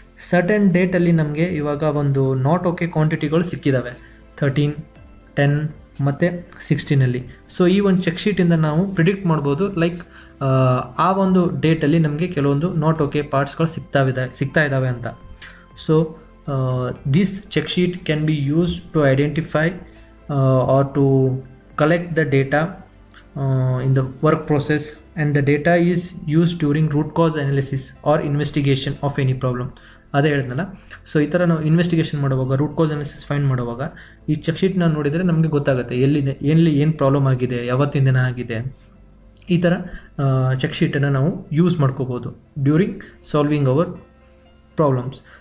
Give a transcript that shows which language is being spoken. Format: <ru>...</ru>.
<kn>Certain ಡೇಟಲ್ಲಿ ನಮಗೆ ಇವಾಗ ಒಂದು ನಾಟ್ ಓಕೆ ಕ್ವಾಂಟಿಟಿಗಳು ಸಿಕ್ಕಿದ್ದಾವೆ 13, 10 ಮತ್ತು 16. ಸೊ ಈ ಒಂದು ಚೆಕ್ ಶೀಟಿಂದ ನಾವು ಪ್ರಿಡಿಕ್ಟ್ ಮಾಡ್ಬೋದು, ಲೈಕ್ ಆ ಒಂದು ಡೇಟಲ್ಲಿ ನಮಗೆ ಕೆಲವೊಂದು ನಾಟ್ ಓಕೆ ಪಾರ್ಟ್ಸ್ಗಳು ಸಿಗ್ತಾ ಇದ್ದಾವೆ ಅಂತ. So this check sheet can be use to identify R to collect the data</kn> <en>in the work process, and the data is used during root cause analysis or investigation of any problem.</en> <kn>ಅದೇ ಹೇಳಿದ್ನಲ್ಲ. So ಈ ಥರ ನಾವು investigation ಮಾಡುವಾಗ, root cause analysis find ಮಾಡುವಾಗ ಈ check ಶೀಟ್ನ ನೋಡಿದರೆ ನಮಗೆ ಗೊತ್ತಾಗುತ್ತೆ ಏನು ಪ್ರಾಬ್ಲಮ್ ಆಗಿದೆ, ಯಾವತ್ತಿನ ದಿನ ಆಗಿದೆ. ಈ ಥರ ಚೆಕ್ ಶೀಟನ್ನು ನಾವು ಯೂಸ್ ಮಾಡ್ಕೋಬೋದು ಡ್ಯೂರಿಂಗ್ ಸಾಲ್ವಿಂಗ್ ಅವರ್ ಪ್ರಾಬ್ಲಮ್ಸ್.</kn>